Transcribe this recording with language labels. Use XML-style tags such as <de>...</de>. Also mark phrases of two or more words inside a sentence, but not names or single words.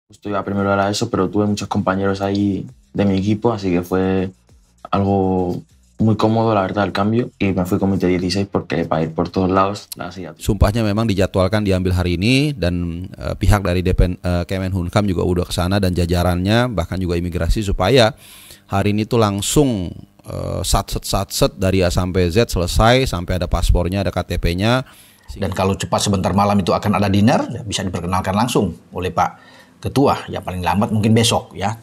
<es>Justo iba primero a la ESO, pero tuve muchos compañeros ahí de mi equipo, así que fue algo muy cómodo, la verdad, el cambio. Y me fui con mi T16 porque para ir por todos lados la hacía.</es> <id>Sumpahnya memang dijadwalkan diambil hari ini dan pihak dari Kemenhumkam juga udah kesana dan jajarannya bahkan juga imigrasi supaya hari ini tuh langsung satset dari A sampai Z selesai sampai ada paspornya, ada KTP-nya. Dan kalau cepat sebentar malam itu akan ada dinner, ya bisa diperkenalkan langsung oleh Pak Ketua, ya paling lambat mungkin besok ya.</id>